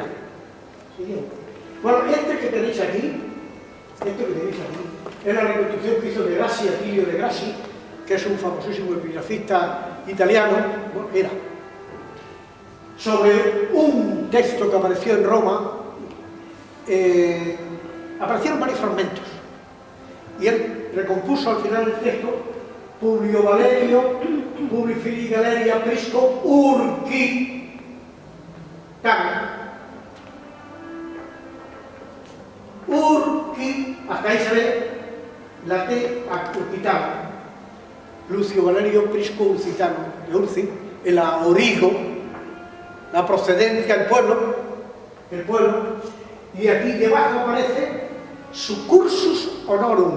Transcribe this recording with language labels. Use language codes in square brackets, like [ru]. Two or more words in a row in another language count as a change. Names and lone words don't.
[es] Bueno, este que tenéis aquí es la reconstrucción que hizo de Grassi, Attilio de Grassi, que es un famosísimo epigrafista italiano, bueno, era sobre un texto que apareció en Roma. Aparecieron varios fragmentos y él recompuso al final del texto Publio Valerio, [la] Publi Filii [es] Galeria Prisco Urci Tana. Urci, hasta ahí se ve la T Ucitano, Lucio Valerio Prisco Ucitano, de Urci, el origo, la procedencia, el pueblo, y aquí debajo aparece su [la] cursus honorum.